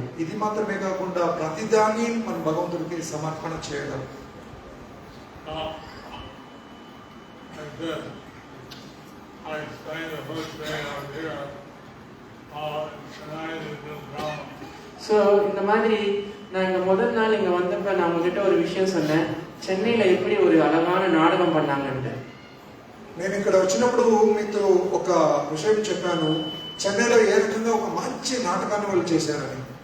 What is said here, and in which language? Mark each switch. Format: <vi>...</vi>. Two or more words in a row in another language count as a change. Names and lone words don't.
<te>ఇది మాత్రమే కాకుండా ప్రతిదాన్ని మనం భగవంతుడికి సమర్పణ చేయడం.</te> <ta>ஸோ இந்த மாதிரி நான் இங்க முதல் நாள் இங்க வந்தப்ப நான் உங்ககிட்ட ஒரு விஷயம் சொன்னேன், சென்னையில எப்படி ஒரு அழகான நாடகம் பண்ணாங்கன்ட்டு.</ta> <te>నేను ఇక్కడ వచ్చినప్పుడు మీతో ఒక విషయం చెప్పాను, చెన్నైలో ఏ రకంగా ఒక మంచి నాటకాన్ని వాళ్ళు చేశారని.</te>